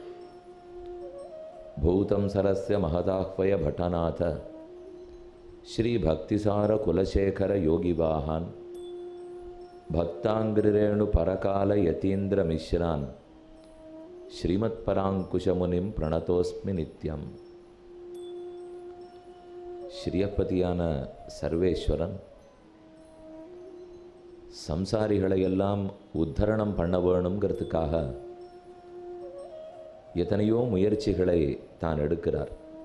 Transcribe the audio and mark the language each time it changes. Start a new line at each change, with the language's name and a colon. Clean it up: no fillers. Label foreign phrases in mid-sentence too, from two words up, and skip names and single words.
Sanskrit: भूतं सरस्य महदाह्वय भटनाथ श्रीभक्तिसारकुलशेखरयोगिवाहान् भक्ताङ्घ्रिरेणुपरकालयतीन्द्रमिश्रान् श्रीमत्पराङ्कुशमुनिं प्रणतोस्मि नित्यम्।
Tamil: ஸ்ரீயப்பதியான சர்வேஸ்வரன் சம்சாரிகளையெல்லாம் உத்தரணம் பண்ண வேணுங்கிறதுக்காக எத்தனையோ முயற்சிகளை தான் எடுக்கிறார்.